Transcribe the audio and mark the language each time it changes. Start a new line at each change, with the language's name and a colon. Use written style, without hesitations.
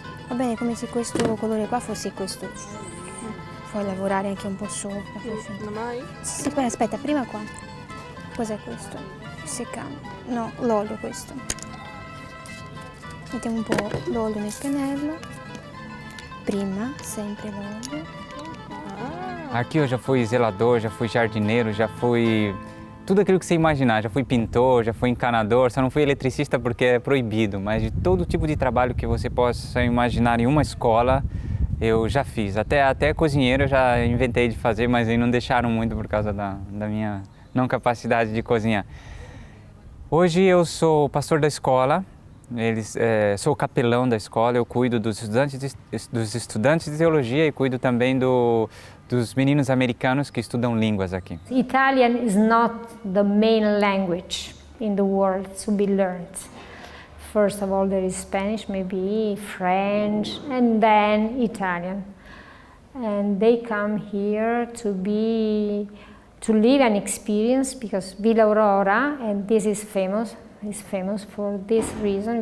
Italian: Va bene, come se questo colore qua fosse questo. Puoi lavorare anche un po' sopra. Non mai? Sì, poi aspetta, prima qua. Cos'è questo? Seccando. No, l'olio questo. Mettiamo un po' l'olio nel pennello. Prima, sempre l'olio.
Portuguese: Aqui eu já fui zelador, já fui jardineiro, já fui tudo aquilo que você imaginar. Já fui pintor, já fui encanador, só não fui eletricista porque é proibido, mas de todo tipo de trabalho que você possa imaginar em uma escola, eu já fiz. Até cozinheiro eu já inventei de fazer, mas aí não deixaram muito por causa da minha não capacidade de cozinhar. Hoje eu sou pastor da escola, sou capelão da escola, eu cuido dos estudantes de teologia e cuido também dos meninos americanos que estudam línguas aqui.
English: Italian is not the main language in the world to be learned. First of all, there is Spanish, maybe French, and then Italian. And they come here to live an experience because Vila Aurora, and this is famous for this reason.